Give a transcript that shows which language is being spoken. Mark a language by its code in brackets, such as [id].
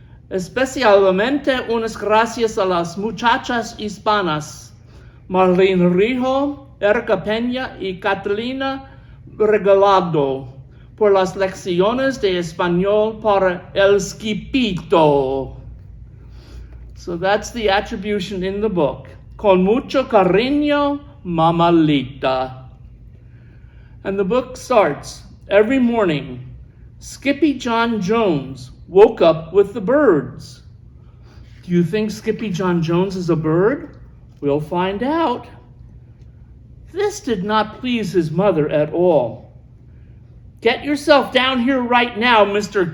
[es] Especialmente unas gracias a las muchachas hispanas, Marlene Rijo, Erika Peña y Catalina Regalado, por las lecciones de español para el Skippito." [en] So that's the attribution in the book. [es] Con mucho cariño, Mamalita. [en] And the book starts, every morning, Skippyjonjones woke up with the birds. Do you think Skippyjonjones is a bird? We'll find out. This did not please his mother at all. "Get yourself down here right now, Mr.